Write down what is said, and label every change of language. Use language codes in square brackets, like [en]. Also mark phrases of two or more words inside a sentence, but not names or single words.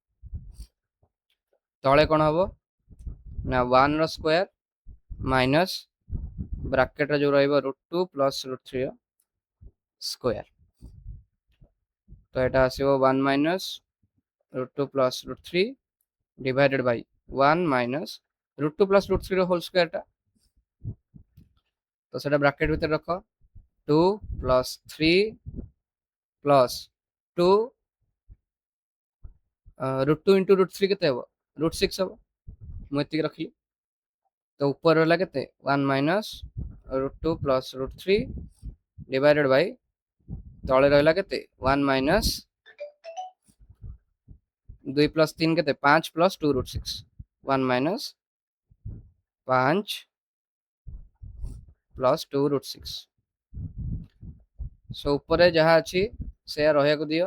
[or] ତଳେ କ'ଣ ହବ ନା 1 ର [en] square minus [or] ବ୍ରାକେଟ୍ରେ ଯୋଉ ରହିବ √2 ପ୍ଲସ୍ √3 ର ସ୍କୋୟାର। ତ ଏଟା ଆସିବ 1 ମାଇନସ୍ √2 ପ୍ଲସ୍ √3 [en] divided by 1 minus √2 plus √3 [or] ର [en] whole square. [or] ତ ସେଟା ବ୍ରାକେଟ୍ ଭିତରେ ରଖ, 2 ପ୍ଲସ୍ 3 ପ୍ଲସ୍ 2 √2 into √3 କେତେ ହେବ √6 ହେବ। ମୁଁ ଏତିକି ରଖିଲି। ତ ଉପରେ ରହିଲା କେତେ 1 ମାଇନସ୍ √2 ପ୍ଲସ୍ √3 [en] divided by [or] ତଳେ ରହିଲା କେତେ 1 ମାଇନସ୍ 2 ପ୍ଲସ୍ 3 କେତେ 5 ପ୍ଲସ୍ 2 √6, 1 ମାଇନସ୍ 5 ପ୍ଲସ୍ 2 √6। ସୋ ଉପରେ ଯାହା ଅଛି ସେୟା ରହିବାକୁ ଦିଅ।